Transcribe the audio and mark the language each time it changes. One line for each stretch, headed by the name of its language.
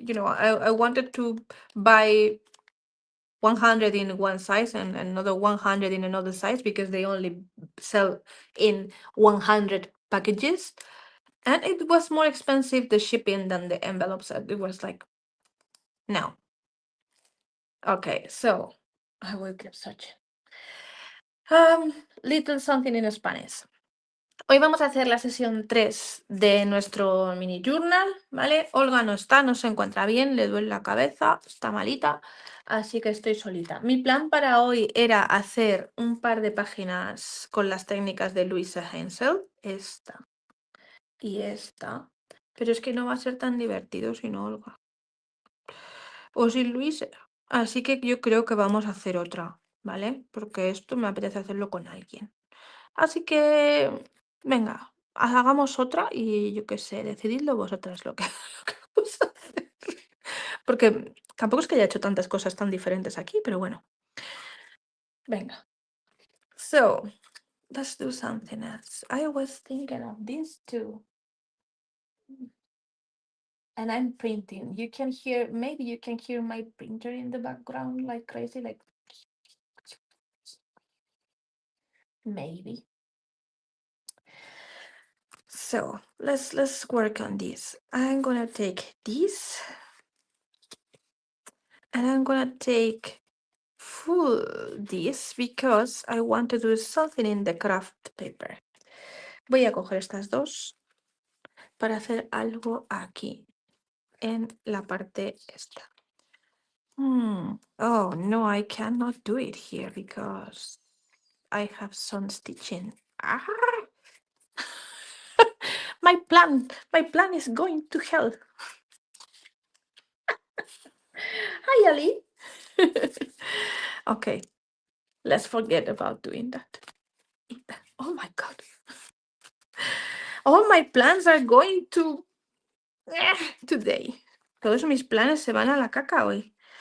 English: You know, I wanted to buy 100 in one size and another 100 in another size because they only sell in 100 packages, and it was more expensive the shipping than the envelopes. It was like, no. Okay, so I will keep searching. Little something in Spanish.
Spanish: Hoy vamos a hacer la sesión 3 de nuestro mini journal, ¿vale? Olga no está, no se encuentra bien, le duele la cabeza, está malita, así que estoy solita. Mi plan para hoy era hacer un par de páginas con las técnicas de Louisa Hensel, esta y esta, pero es que no va a ser tan divertido sin Olga o sin Luisa, así que yo creo que vamos a hacer otra, ¿vale? Porque esto me apetece hacerlo con alguien. Así que, venga, hagamos otra y yo qué sé, decididlo vosotras lo que, lo que vamos a hacer. Porque tampoco es que haya hecho tantas cosas tan diferentes aquí, pero bueno. Venga.
English: So, let's do something else. I was thinking of this too. And I'm printing. You can hear, maybe you can hear my printer in the background like crazy, like maybe. So let's work on this. I'm gonna take this and I'm gonna take full this because I want to do something in the craft paper.
Spanish: Voy a coger estas dos para hacer algo aquí en la parte esta.
English: Oh no, I cannot do it here because I have some stitching. Ah! my plan is going to hell. Hi, Ali. Okay. Let's forget about doing that. Oh my god. All my plans are going to today.
Spanish: Todos mis planes se van a la caca hoy.